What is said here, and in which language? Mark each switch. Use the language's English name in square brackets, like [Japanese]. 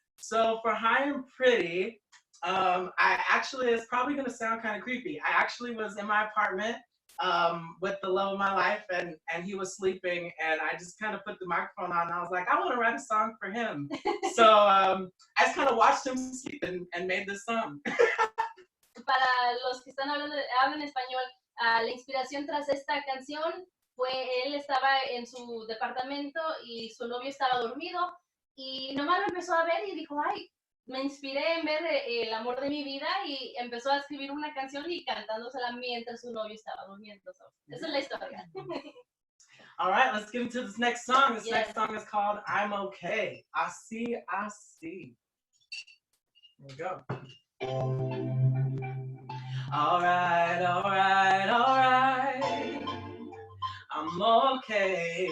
[English] So for high and pretty, I actually, it's probably gonna sound kind of creepy. I actually was in my apartment with the love of my life, and he was sleeping, and I just kind of put the microphone on, and I was like, I want to write a song for him. So I just kind of watched him sleep and made this song. [Spanish] Para los que están hablando, hablan español, la inspiración tras esta canción fue, él estaba en su departamento y su novio estaba dormido y nomás lo empezó a ver y dijo, ay, me inspiré en ver el amor de mi vida y empezó a escribir una canción y cantándosela mientras su novio estaba durmiendo. So, esa es la historia. [English] All right, let's get into this next song. This Yes. next song is called I'm Okay. I see. There we go. All right. I'm okay.